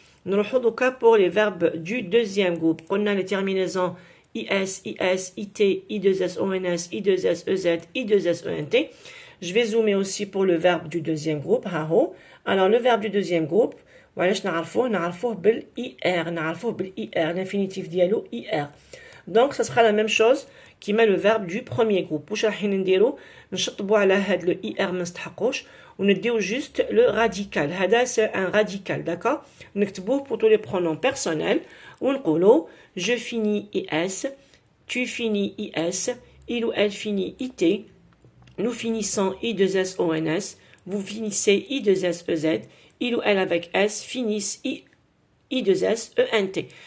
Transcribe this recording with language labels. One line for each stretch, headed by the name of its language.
Arabic: نروحو دوكا
French: pour les verbes du deuxième groupe. قلنا les terminaisons is, is, it, i2s, ons, i2s, ez, i2s, ent. Je vais zoomer aussi pour le verbe du deuxième groupe. Le verbe du deuxième groupe,
Arabic: وعلاش نعرفوه بالIR. نعرفوه بالIR,
French: l'infinitif ديالو IR. Donc ça sera la même chose qui met le verbe du premier groupe.
Arabic: واش راح نديرو نشطبوا على هاد le IR ما نستحقوش ونديو
French: juste le radical. هذا c'est un radical, d'accord. نكتبوه pour tous les pronoms personnels
Arabic: ونقولوا
French: je finis is, tu finis is, il ou elle finit it, nous finissons i2s ons, vous finissez i2s ez, il ou elle avec s finissent i2s ent.